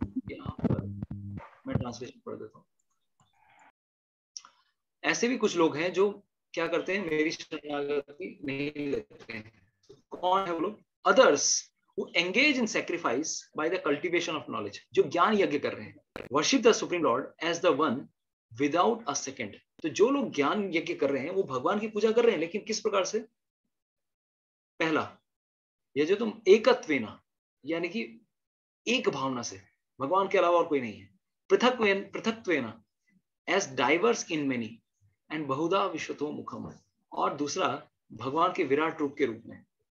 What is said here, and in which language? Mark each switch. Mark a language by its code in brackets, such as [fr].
[hi] यहाँ पर मैं ट्रांसलेशन पढ़ देता हूँ। ऐसे भी कुछ लोग हैं जो क्या करते हैं, मेरी शरणागति नहीं लेते हैं। कौन है वो लोग? [en] Others who engage in sacrifice by the cultivation of knowledge, [hi] जो ज्ञान यज्ञ कर रहे हैं। [en] Worship the Supreme Lord as the one without a second। [hi] तो जो लोग ज्ञान यज्ञ कर रहे हैं वो भगवान की पूजा कर रहे हैं, लेकिन किस प्रकार से? पहला, ये जो तुम एकत्वेना, यानी कि एक भावना से, भगवान के अलावा और कोई नहीं है। पृथक्त्वेना [en] as diverse in many and [hi] बहुधा विश्वतो मुखम, और दूसरा भगवान के विराट रूप के रूप में।